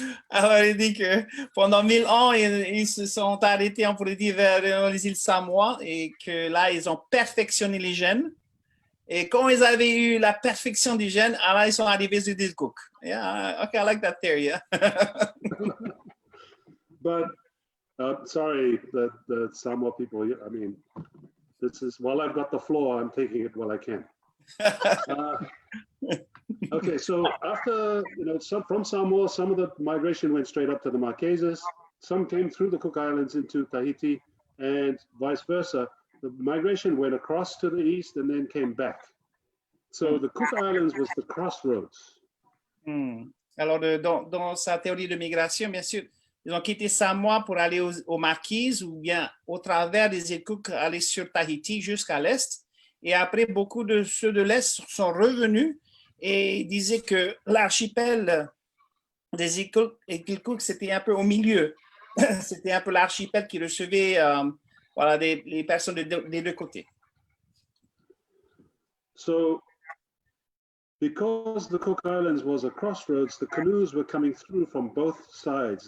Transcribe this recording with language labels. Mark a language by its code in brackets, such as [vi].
[fr] Alors, il dit que pendant 1000 ans, ils se sont arrêtés, on pourrait dire, vers les îles Samoa et que là, ils ont perfectionné les gènes. Et quand ils avaient eu la perfection des gènes, alors ils sont arrivés sur l'île Cook. [en] Yeah, okay, I like that theory. Yeah. But sorry, the Samoa people, I mean, this is, while I've got the floor, I'm taking it while I can. Okay, so after, you know, from Samoa, some of the migration went straight up to the Marquesas. Some came through the Cook Islands into Tahiti, and vice versa. The migration went across to the east and then came back. So the Cook Islands was the crossroads. [fr] Alors, dans sa théorie de migration, bien sûr, ils ont quitté Samoa pour aller aux Marquises ou bien au travers des îles Cook, aller sur Tahiti jusqu'à l'est. Et après, beaucoup de ceux de l'est sont revenus et disaient que l'archipel des îles Cook, c'était un peu au milieu. C'était un peu l'archipel qui recevait voilà, les personnes des deux côtés. [en] So, because the Cook Islands was a crossroads, the canoes were coming through from both sides.